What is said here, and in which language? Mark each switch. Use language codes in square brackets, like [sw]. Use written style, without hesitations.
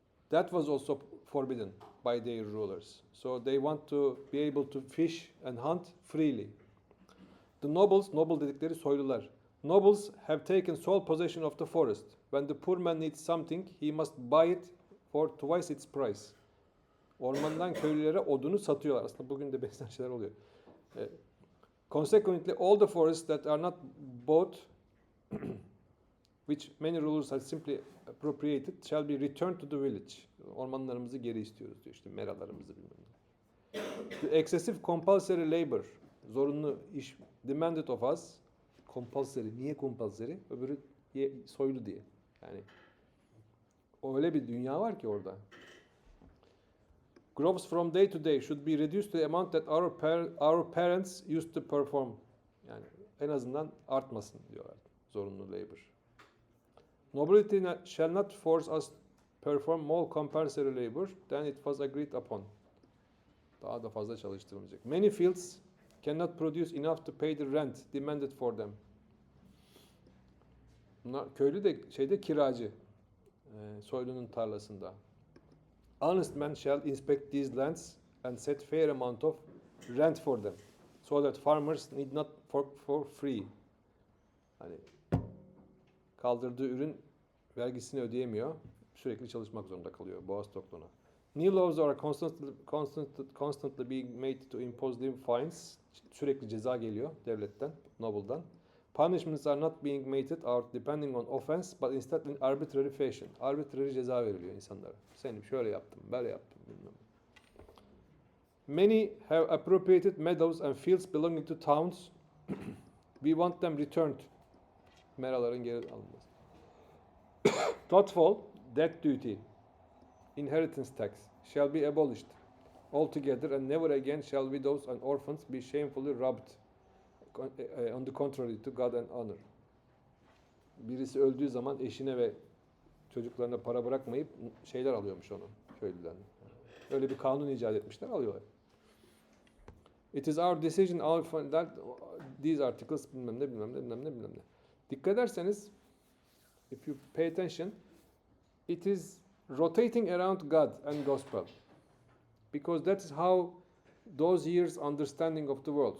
[en] That was also forbidden by their rulers. So they want to be able to fish and hunt freely. The nobles, noble [tr] dedikleri soylular. [en] Nobles have taken sole possession of the forest. When the poor man needs something, he must buy it for twice its price. [tr] Ormandan köylülere odunu satıyorlar. Aslında bugün de benzer şeyler oluyor. [en] Consequently, all the forests that are not bought, which many rulers have simply appropriated, shall be returned to the village. [tr] Ormanlarımızı geri istiyoruz diyor, işte meralarımızı bilmem ne. [en] The excessive compulsory labor, [tr] zorunlu iş, [en] demanded of us, compulsory, niye compulsory? [tr] Öbürü soylu diye. Yani öyle bir dünya var ki orada. [en] Groves from day to day should be reduced to the amount that our parents used to perform. [tr] Yani en azından artmasın diyorlar. Zorunlu labor. [en] Nobility shall not force us perform more compulsory labor than it was agreed upon. [tr] Daha da fazla çalıştırılmayacak. [en] Many fields cannot produce enough to pay the rent demanded for them. [tr] Bunlar, köylü de kiracı. Soylunun tarlasında. [en] Honest men shall inspect these lands and set fair amount of rent for them, so that farmers need not work for free. [tr] Hani kaldırdığı ürün vergisini ödeyemiyor, sürekli çalışmak zorunda kalıyor boğaz tokluğuna. [en] New laws are constantly being made to impose them fines. [tr] Sürekli ceza geliyor devletten, noble'dan. [en] Punishments are not being meted out depending on offense, but instead in arbitrary fashion. [tr] Arbitrary ceza veriliyor insanlara. Seni şöyle yaptım, böyle yaptım, bilmem. [en] Many have appropriated meadows and fields belonging to towns. We want them returned. [tr] Meraların geri alınması. [en] Thoughtful, death duty, inheritance tax shall be abolished altogether, and never again shall widows and orphans be shamefully robbed. On the contrary to God and honor. [tr] Birisi öldüğü zaman eşine ve çocuklarına para bırakmayıp şeyler alıyormuş onu köylüden. Öyle bir kanun icat etmişler, alıyorlar. [en] It is our decision that these articles [tr] bilmem ne. Dikkat ederseniz, [en] if you pay attention, it is rotating around God and gospel. Because that is how those years' understanding of the world.